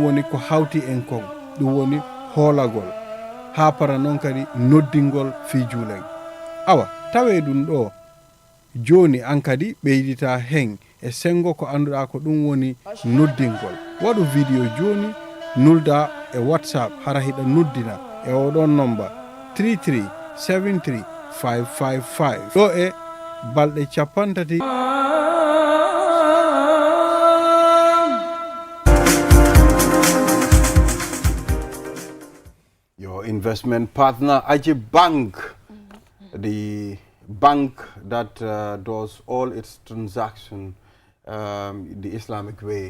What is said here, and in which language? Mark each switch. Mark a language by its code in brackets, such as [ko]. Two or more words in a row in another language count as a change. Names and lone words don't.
[ff] woni ko hawti en kon ɗum woni hoolagol ha para noon kadi noddingol fi juulen awa tawe ɗum ɗo joni an kadi ɓeydita hen e sengo ko annduɗa ko ɗum woni noddingol waɗu vidéo joni nulda e WhatsApp hara hiɗa noddina e oɗon number 33 73 555 ɗo e balɗe 50. [en] Your investment partner, Aji Bank, the bank that does all its transaction the Islamic way.